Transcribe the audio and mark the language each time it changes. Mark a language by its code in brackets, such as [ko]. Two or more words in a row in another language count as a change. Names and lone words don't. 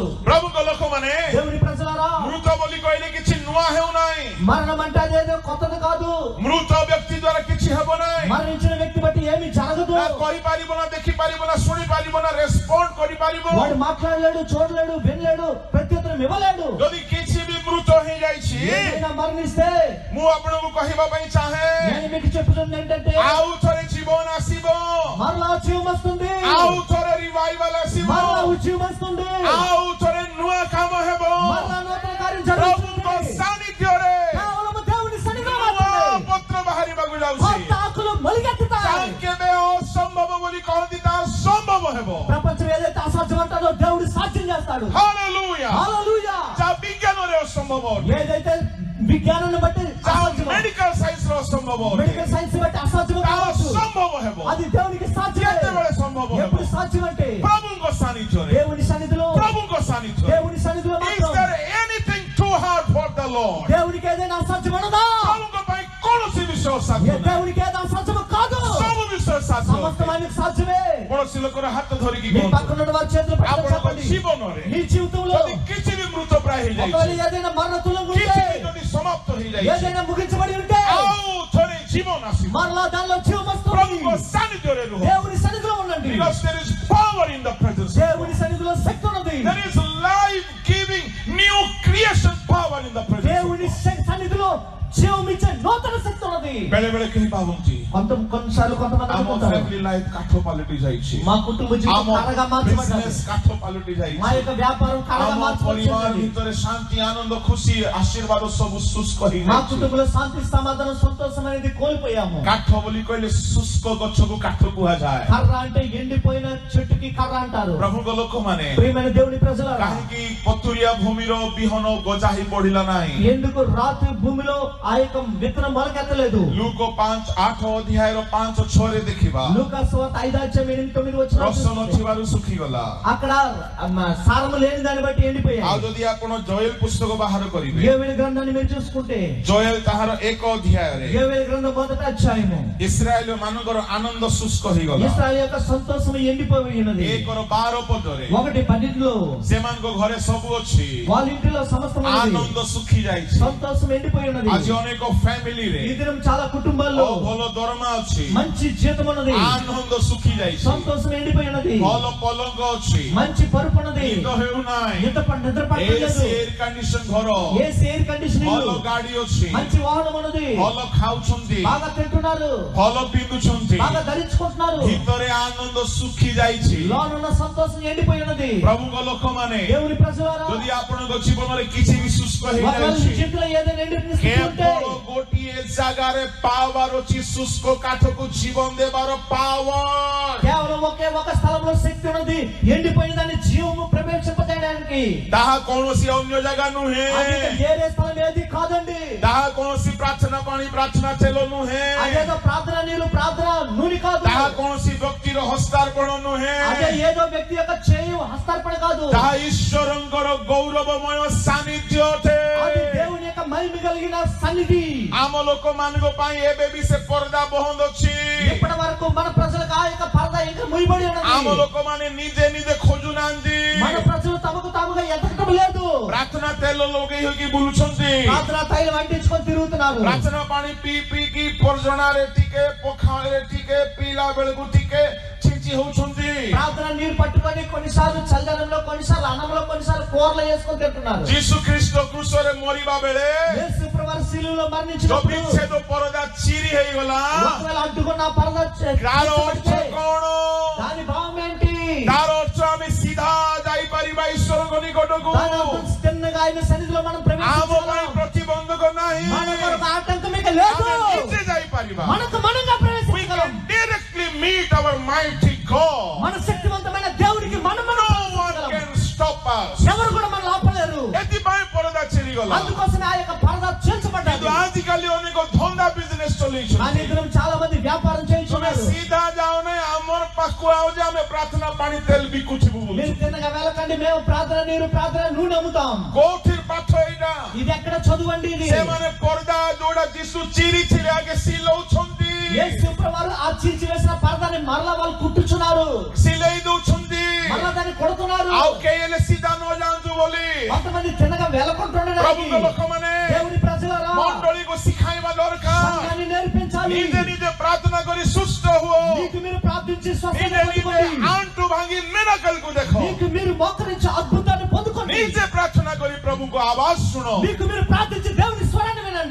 [or] ପ୍ରଭୁଙ୍କ ଲୋକମାନେ [te] దేవుని ప్రజలారా [or] ମୃତ ବୋଲି କହିଲେ କିଛି ନୂଆ ହେଉନାହିଁ [te] మరణం అంటే అదేదో కొత్తది కాదు. [or] ମୃତ ବ୍ୟକ୍ତି ଦ୍ୱାରା କିଛି ହେବ ନାହିଁ [te] మరణించిన వ్యక్తి బట్టి ఏమీ జరగదు. [or] ନା କହିପାରିବ ନା ଦେଖିପାରିବ ନା ଶୁଣିପାରିବ ନା ରେସ୍ପଣ୍ଡ କରିପାରିବ [te] వాడు మాట్లాడలేడు, చూడలేడు, వినలేడు, ప్రత్యుత్తరం ఇవ్వలేడు. [or] ଯଦି କିଛି ବି ମୃତ ହେଇଯାଇଛି [te] ఏదైనా మరణిస్తే [or] ମୁଁ ଆପଣଙ୍କୁ କହିବା ପାଇଁ ଚାହେଁ [te] నేను మీకు చెప్తుంది ఏంటంటే [or] ଆଉ ଥରେ ଜୀବନ ଆସିବ [te] మరలా జీవం వస్తుంది. [or] ଆଉ ଥରେ ରିଭାଇଭାଲ ଆସିବ [te] మరలా ఉద్యమం వస్తుంది. [or] ଆଉ ଥରେ ନୂଆ କାମ ହେବ [te] మరలా నూతన కార్యం [or] ପ୍ରଭୁଙ୍କ [te] జరుగుతుంది. [or] ସାନ୍ନିଧ୍ୟରେ [te] కేవలం దేవుని సన్నిధిలో [or] ନୂଆ [te] మాత్రమే [or] ପତ୍ର ବାହାରିବାକୁ ଯାଉଛି [te] కొత్త ఆకులు మొలికెత్తుతాయి. [or] ଯାହା କେବେ ଅସମ୍ଭବ ବୋଲି କହନ୍ତି ତାହା ସମ୍ଭବ ହେବ [te] ప్రపంచం ఏదైతే అసాధ్యం అంటాడో దేవుడు సాధ్యం చేస్తాడు. [or] ହାଲେଲୁୟା [te] హల్లెలూయా. [or] ଯାହା ବିଜ୍ଞାନରେ ଅସମ୍ଭବ ଅଟେ [te] ఏదైతే విజ్ఞానాన్ని బట్టి [or] ଯାହା [te] అసాధ్యం, [en] medical science [or] ଅସମ୍ଭବ ଅଟେ [en] medical science [te] బట్టి అసాధ్యం [or] ତାହା [te] కావచ్చు, [or] ସମ୍ଭବ ହେବ [te] అది దేవునికి సాధ్యమే. [or] କେତେବେଳେ ସମ୍ଭବ ହେବ [te] ఎప్పుడు సాధ్యం అంటే [or] ପ୍ରଭୁଙ୍କ ସାନ୍ନିଧ୍ୟରେ [te] దేవుని సన్నిధిలో, [or] ପ୍ରଭୁଙ୍କ ସାନ୍ନିଧ୍ୟରେ [te] దేవుని సన్నిధిలో [en] Is [te] మాత్రం. [en] there anything too hard for the Lord? [te] దేవునికి ఏదైనా అసాధ్యం ఉన్నదా? [or] ପ୍ରଭୁଙ୍କ ପାଇଁ କୌଣସି ବିଷୟ ସାଧ୍ୟ ନାହିଁ [te] దేవునికి ఏదైనా అసాధ్యం కాదు. [or] ସବୁ ବିଷୟ ସାଧ୍ୟ [te] సమస్తం [or] ଅଟେ। [te] ఆయనకు సాధ్యమే. [or] କୌଣସି ଲୋକର ହାତ ଧରିକି [te] మీ [or] କୁହନ୍ତୁ [te] పక్కన ఉన్న వారి చేతులు పట్టుకొని [or] ଆପଣଙ୍କ [te] చెప్పండి. [or] ଜୀବନରେ [te] నీ జీవితంలో [or] ଯଦି କିଛି ବି మృତ ପ୍ରାୟ [te] ఒకవేళ [or] ହେଇଯାଇଛି [te] ఏదైనా మరణతులం ఉంటే, [or] କିଛି ବି ଯଦି ସମାପ୍ତ ହେଇଯାଇଛି [te] ఏదైనా ముగించబడి ఉంటే [or] ଆଉ ଥରେ ଜୀବନ ଆସିବ [te] మరలా దానిలో జీవం వస్తుంది. [or] ପ୍ରଭୁଙ୍କ ସାନ୍ନିଧ୍ୟରେ ରୁହ [te] దేవుని సన్నిధిలో ఉండండి. [en] because there is power in the presence of [te] దేవుని సన్నిధిలో శక్తి ఉన్నది. [en] God. There is life giving new creation power in the presence of [te] దేవుని [en] God. [te] సన్నిధిలో జీవం ఇచ్చే నూతన శక్తి ఉన్నది. [or] ବେଳେ ବେଳେ କେହି ଭାବନ୍ତି [te] కొన్నిసార్లు కొంతమంది [or] ଆମ [te] అనుకుంటారు, [en] family life [or] କାଠ ପାଲଟି ଯାଇଛି [te] మా కుటుంబ జీవితం [or] ଆମ [te] కరగా మార్చబడ్డది, [or] ବିଜନେସ କାଠ ପାଲଟି [te] మా [or] ଯାଇଛି [te] యొక్క వ్యాపారం కరగా [or] ଆମ ପରିବାର [te] మార్చబడింది, [or] ଭିତରେ ଶାନ୍ତି ଆନନ୍ଦ ଖୁସି ଆଶୀର୍ବାଦ ସବୁ ଶୁଷ୍କ [te] మా [or] ହେଇଯାଇଛି [te] కుటుంబంలో శాంతి సమాధానం సంతోషం అనేది కోల్పోయాము. [or] କାଠ ବୋଲି କହିଲେ ଶୁଷ୍କ ଗଛକୁ କାଠ କୁହାଯାଏ [te] కర్ర అంటే ఎండిపోయిన చెట్టుకి కర్ర అంటారు. [or] ପ୍ରଭୁଙ୍କ ଲୋକମାନେ [te] ప్రియమైన దేవుని ప్రజలారా, [or] କାହିଁକି ପଥୁରିଆ ଭୂମିର ବିହନ ଗଜା ହେଇ ପଡିଲା ନାହିଁ [te] ఎందుకు రాత్రి భూమిలో ఆ యొక్క విత్తనం మొలకెత్తలేదు? [or] ଲୁକ 5:8 ଅଧ୍ୟାୟର 5:6ରେ ଦେଖିବା [te] లూకాసు వార్త 5:8-9 వచనాలు [or] ରସ [te] చూస్తే, [or] ନଥିବାରୁ ଶୁଖିଗଲା [te] అక్కడ సారము లేని దాన్ని బట్టి [or] ଆଉ [te] ఎండిపోయాయి. [or] ଯଦି ଆପଣ ଜୟେଲ ପୁସ୍ତକ ବାହାର କରିବେ [te] యోవేలు గ్రంథాన్ని మీరు చూసుకుంటే, [or] ଜୟେଲ ତାହାର 1 ଅଧ୍ୟାୟରେ [te] యోవేలు గ్రంథం 1వ అధ్యాయము, [or] ଇସ୍ରାଏଲ ମାନଙ୍କର ଆନନ୍ଦ ଶୁଷ୍କ ହେଇଗଲା [te] ఇశ్రాయేలు యొక్క సంతోషం ఎండిపోయి ఉన్నది. [or] 1:12 ପଦରେ [te] 1:12 [or] ସେମାନଙ୍କ ଘରେ ସବୁ ଅଛି [te] వాళ్ళ ఇంటిలో సమస్తం ఉన్నది, [or] ଆନନ୍ଦ ଶୁଖି ଯାଇଛି [te] సంతోషం ఎండిపోయి ఉన్నది. [or] ଆଜି ଅନେକ ଫ୍ୟାମିଲିରେ [te] ఈ దినం చాలా కుటుంబాల్లో [or] ଭଲ ଦରମା ଅଛି [te] మంచి జీతం ఉన్నది, [or] ଆନନ୍ଦ ଶୁଖି ଯାଇଛି [te] సంతోషం ఎండిపోయి ఉన్నది, [or] ଭଲ ପଲଙ୍କ ଅଛି [te] మంచి పరుపు ఉన్నది, [or] ନିଦ ହେଉନାହିଁ [te] నిద్ర పట్టలేదు, [en] AC air condition ଘର AC air conditioning, [or] ଭଲ ଗାଡି ଅଛି [te] మంచి వాహనం ఉన్నది, [or] ଭଲ ଖାଉଛନ୍ତି [te] బాగా తింటున్నారు, [or] ଭଲ ପିନ୍ଧୁଛନ୍ତି [te] బాగా ధరించుకుంటున్నారు, [or] ଭିତରେ ଆନନ୍ଦ ଶୁଖି ଯାଇଛି [te] లోనున్న సంతోషం ఎండిపోయి ఉన్నది. [or] ପ୍ରଭୁଙ୍କ ଲୋକମାନେ [te] దేవుని ప్రజలారా, [or] ଯଦି ଆପଣଙ୍କ ଜୀବନରେ କିଛି ବି ଶୁଷ୍କ [te] ఒకవేళ మీ [or] ହେଇଯାଇଛି [te] జీవితంలో ఏదైనా ఎండిపోయిన స్థితి ఉంటే, [or] କେବଳ ଗୋଟିଏ ଜାଗାରେ ପାୱାର ଅଛି ଶୁଷ୍କ କାଠକୁ ଜୀବନ ଦେବାର ପାୱାର [te] కేవలం ఒకే ఒక స్థలంలో శక్తి ఉన్నది, ఎండిపోయిన దాన్ని జీవము ప్రవేశింపజేయడానికి. అది [or] ତାହା କୌଣସି ଅନ୍ୟ ଜାଗା [te] అది [or] ନୁହେଁ, [te] వేరే స్థలం ఏది కాదండి. [or] ତାହା କୌଣସି ପ୍ରାର୍ଥନା ପାଣି ପ୍ରାର୍ଥନା ତେଲ ନୁହେଁ, [te] అదేదో ప్రార్థన నీరు ప్రార్థన నూనె కాదు. [or] ତାହା କୌଣସି ବ୍ୟକ୍ତିର ହସ୍ତାର୍ପଣ ନୁହେଁ, [te] అదే ఏదో వ్యక్తి యొక్క చేయి హస్తార్పణ కాదు. [or] ତାହା ଈଶ୍ୱରଙ୍କର ଗୌରବମୟ ସାନ୍ନିଧ୍ୟ ଅଟେ। [te] అది దేవుని యొక్క మహిమ కలిగిన సన్నిధి. [or] ଆମ ଲୋକମାନଙ୍କ ପାଇଁ ଏବେ ବି ସେ ପର୍ଦା ବନ୍ଦ ଅଛି। [te] ఇప్పటి వరకు మన ప్రజలకు ఆ యొక్క పరదా ఇంకా ముయ్యబడి [or] ଆମ [te] ఉన్నది. [or] ଲୋକମାନେ ନିଜେ ନିଜେ ଖୋଜୁନାହାନ୍ତି, [te] మన ప్రజలు తమకు తాముగా ఎదగటం లేదు. [or] ପ୍ରାର୍ଥନା ତେଲ ଲଗେଇ ହୋଇକି ବୁଲୁଛନ୍ତି, [te] ప్రార్థన తైలం అంటించుకొని తిరుగుతున్నారు. [or] ପ୍ରାର୍ଥନା ପାଣି ପିଇ ପିଇକି ପର୍ଜଣାରେ ଟିକେ ପଖାଳରେ ଟିକେ ପିଇଲା ବେଳକୁ ଟିକେ ଛିଞ୍ଚି ହଉଛନ୍ତି। [te] ప్రార్థన నీరు పట్టుకొని కొన్నిసార్లు చల్లదనంలో, కొన్నిసార్లు అన్నంలో, కొన్నిసార్లు కూరలో వేసుకొని తింటున్నారు. [or] ଯୀଶୁ ଖ୍ରୀଷ୍ଟ କ୍ରୁଶରେ ମରିବା ବେଳେ [te] యేసు ప్రభువు శిలువలో [or] ଯୋଉ [te] మరణించినప్పుడు [or] ବିଚ୍ଛେଦ ପରଦା ଚିରି ହେଇଗଲା, [te] ఒకవేళ అడ్డుకున్న ఆ పరద [or] ତାର ଅର୍ଥ କଣ? [te] దాని భావం ఏంటి? [or] ତାର ଅର୍ଥ ଆମେ ସିଧା ଯାଇପାରିବା ଈଶ୍ୱରଙ୍କ ନିକଟକୁ। [te] దాని అర్థం తిన్నగా ఆయన సన్నిధిలో మనం [or] ଆମ ପାଇଁ [te] ప్రవేశించగలం. [or] ପ୍ରତିବନ୍ଧକ ନାହିଁ, [te] మన కొరకు ఆటంకం ఇక లేదు. [or] ଆମେ ନିଜେ ଯାଇପାରିବା। [te] మనకు మనంగా [en] We [te] ప్రవేశించగలం. [en] can directly meet our mighty God. [te] మన శక్తివంతమైన దేవుడికి మనం [en] No one [te] ప్రవేశించగలం. [en] can stop us. [te] ఎవరు కూడా మనం ఆపలేరు. [or] ଏଥିପାଇଁ ପରଦା ଚିରିଗଲା। [te] అందుకోసమే ఆ యొక్క పరద చేర్చబడ్డది. [or] କିନ୍ତୁ ଆଜିକାଲି ଅନେକ ଧନ୍ଦା ବିଜନେସ [te] కానీ [or] ଚଲେଇଛନ୍ତି। [te] ఇద్దరం చాలా మంది వ్యాపారం [or] ତୁମେ [te] చేయించున్నారు. [or] ସିଧା ଯାଉନି, ଆମର ପାଖକୁ ଆଉଛେ, ଆମେ ପ୍ରାର୍ଥନା ପାଣି ତେଲ ବିକୁଥିବୁ ବୋଲି। [te] మీరు తిన్నగా వెళ్ళకండి, మేము ప్రార్థన నీరు, ప్రార్థన నూనె అమ్ముతాం. [or] କୋଉଠି ପାଠ ଏଇଟା? [te] ఇది ఎక్కడ చదువండి ఇది? [or] ସେମାନେ ପର୍ଦା ଯୋଉଟା ଯୀଶୁ ଚିରିଥିଲେ ଆଗେ ସିଲଉଛନ୍ତି, [te] యేసు ప్రభువారు ఆ చీల్చి వేసిన పరదాన్ని మరలా వాళ్ళు కుట్టుచున్నారు. [or] ସିଲେଇ ଦଉଛନ୍ତି, [te] మరలా దాన్ని కొడుతున్నారు. [or] ଆଉ କେହି ହେଲେ ସିଧା ନ ଯାଆନ୍ତୁ ବୋଲି [te] కొంతమంది తిన్నగా వెళ్ళకుంటుండడానికి [or] ପ୍ରଭୁଙ୍କ ଲୋକମାନେ [te] దేవుని ప్రజలారా [or] ମଣ୍ଡଳୀକୁ ଶିଖାଇବା ଦରକାର। [te] సంఘాన్ని నేర్పించాలి. [or] ନିଜେ ନିଜେ ପ୍ରାର୍ଥନା କରି ସୁସ୍ଥ ହୁଅ, [te] మీకు మీరు ప్రార్థించి స్వస్థత [or] ନିଜେ ନିଜେ [te] పొందుకోండి. [or] ଆଣ୍ଠୁ ଭାଙ୍ଗି ମିରାକଲକୁ ଦେଖ, [te] మీకు మీరు మోకరించి అద్భుతాన్ని పొందుకోండి. [or] ନିଜେ ପ୍ରାର୍ଥନା କରି ପ୍ରଭୁଙ୍କ ଆବାଜ ଶୁଣ। [te] మీకు మీరు ప్రార్థించి దేవుని స్వరాన్ని వినండి.